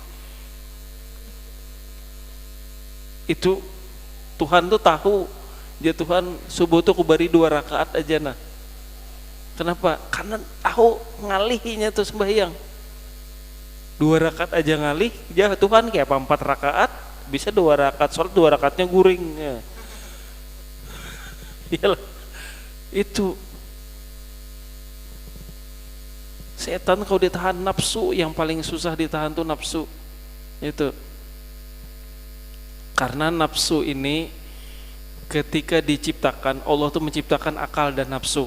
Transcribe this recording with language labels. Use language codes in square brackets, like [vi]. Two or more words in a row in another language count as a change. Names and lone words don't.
[bjn] Itu Tuhan tuh tahu, ya Tuhan subuh tuh kubari 2 rakaat aja. Nah, kenapa? Karena tahu ngalihinya tuh sembahyang 2 rakaat aja ngalih, ya Tuhan kayak apa 4 rakaat, bisa 2 rakaat sholat, 2 rakaatnya guring ya. Iyalah, itu setan kalau ditahan nafsu, yang paling susah ditahan tuh nafsu. Itu karena nafsu ini ketika diciptakan, Allah tuh menciptakan akal dan nafsu.